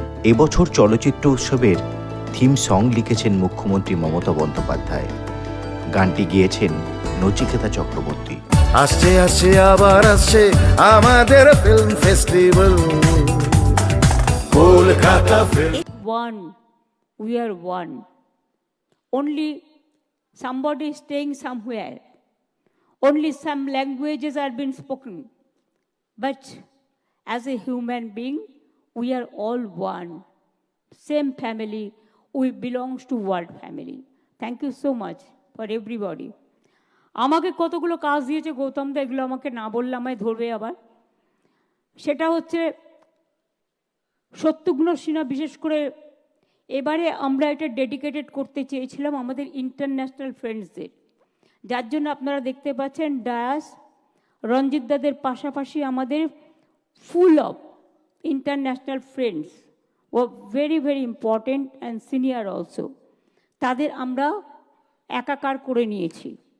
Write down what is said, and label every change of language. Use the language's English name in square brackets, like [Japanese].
[Bangla] এবছর চলচ্চিত্র উৎসবের থিম সং লিখেছেন মুখ্যমন্ত্রী মমতা বন্দ্যোপাধ্যায়। গানটি গেয়েছেন নচিকেতা চক্রবর্তী। আসছে আসছে আবার আসছে আমাদের film festival Kolkata film. [English] One, we are one. Only somebody is staying somewhere. Only some languages are being spoken. But as a human being, we are all one. Same family, we belong to world family. Thank you so much for everybody. [Bangla] আমাকে কতগুলো কাজ দিয়েছে গৌতম দা, এগুলো আমাকে না বললে আমায় ধরবে আবার। সেটা হচ্ছে সত্যগুণ সিনহা, বিশেষ করে এবারে আমরা এটা ডেডিকেটেড করতে চেয়েছিলাম আমাদের ইন্টারন্যাশনাল ফ্রেন্ডসদের, যার জন্য আপনারা দেখতে পাচ্ছেন ডায়াস রঞ্জিত দাদের পাশাপাশি আমাদের [English] full of international friends [Bangla] O [English] very very important and senior also, [Bangla] তাদের আমরা একাকার করে নিয়েছি।